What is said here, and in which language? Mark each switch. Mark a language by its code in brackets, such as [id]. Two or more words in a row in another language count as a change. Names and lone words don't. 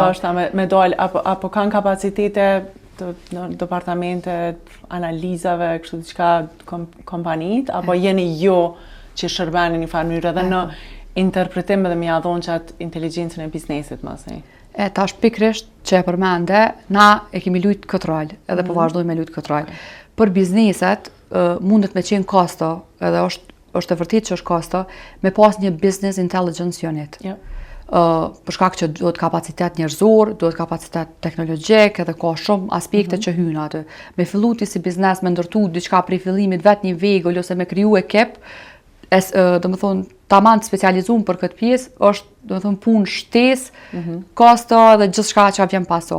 [sq] Me dalë, apo kanë kapacitete në departamente analizave, kështu diçka kompanit, apo jeni jo që shërbeni një farë mënyrë edhe në interpretim edhe me ja dhonë qatë inteligjencën e biznesit, mësej. Tash pikrisht që e përmende, na e kemi lujtë këtë rol, edhe po vazhdojmë me lujtë këtë rol. Për bizneset, mundet me qenë kosto, edhe është e vërtet që është kosto, me pas një [en] business intelligence unit. [sq] Për shkak që duhet kapacitet njerëzor, duhet kapacitet teknologjik, edhe ka shumë aspekte që hynë aty. Me fillu ti si biznes, me ndërtu diçka prej fillimit vet një vegull ose me kriju ekip, do më thonë, taman të specializuar për këtë pjesë, është, do të thonë, punë shtesë, kosto dhe gjithçka që vjen pasoj.